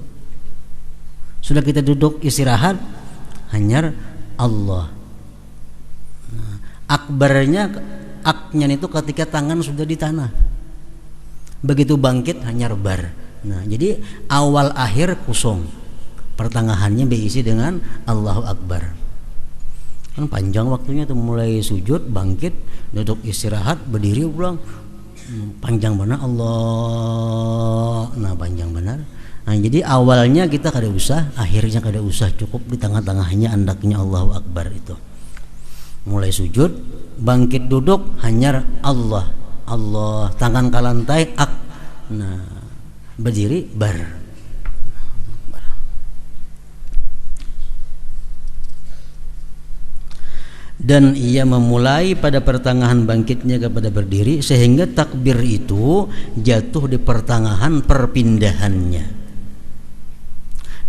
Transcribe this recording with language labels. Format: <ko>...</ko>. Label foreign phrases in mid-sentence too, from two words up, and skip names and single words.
<bjn>Sudah kita duduk istirahat hanya Allah. Nah, akbarnya itu ketika tangan sudah di tanah. Begitu bangkit hanya bar. Nah, jadi awal akhir kosong, pertengahannya diisi dengan</bjn> <ar>Allahu Akbar.</ar> <bjn>Kan panjang waktunya tuh, mulai sujud, bangkit, duduk istirahat, berdiri pulang, panjang benar Allah. Nah, panjang benar. Nah, jadi awalnya kita kada usah, akhirnya kada usah, cukup di tengah-tengahnya andaknya</bjn> <ar>Allahu Akbar</ar> <bjn>itu. Mulai sujud, bangkit duduk hanya Allah. Allah, tangan ke lantai, nah, berdiri bar.</bjn> <id>Dan ia memulai pada pertengahan bangkitnya kepada berdiri, sehingga takbir itu jatuh di pertengahan perpindahannya.</id>